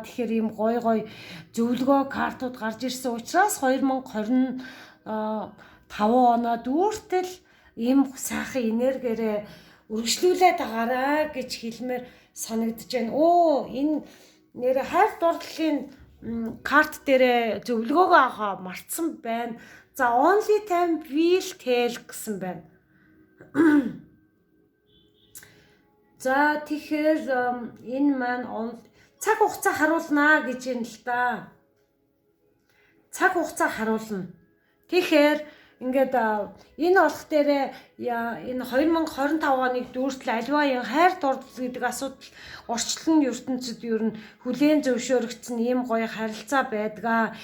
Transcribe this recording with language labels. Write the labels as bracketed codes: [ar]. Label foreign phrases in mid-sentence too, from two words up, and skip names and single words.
[mn] Тэгэхээр ийм гой зөвлөгөө картууд гарч ирсэн учраас 2025 оноо дүүртэл ийм сайхан энергиэрээ үргэлжлүүлээд байгаарай гэж хэлмээр санагдаж байна. Энэ нэр хайр дурлалын карт дээр зөвлөгөөгөө авах мартсан байна. [en] За only time will tell [mn] гэсэн байна. За тэгэхээр энэ маань цаг хугацаа харуулнаа гэж юм л да. Цаг хугацаа харуулна. Тэгэхээр ингээд энэ болох дээрээ энэ 2025 оныг дүүртэл аливаа хайр дурлал гэдэг асуудал орчлон ертөнцид ер нь хүлээн зөвшөөрөгдсөн ийм гоё харилцаа байдгаа.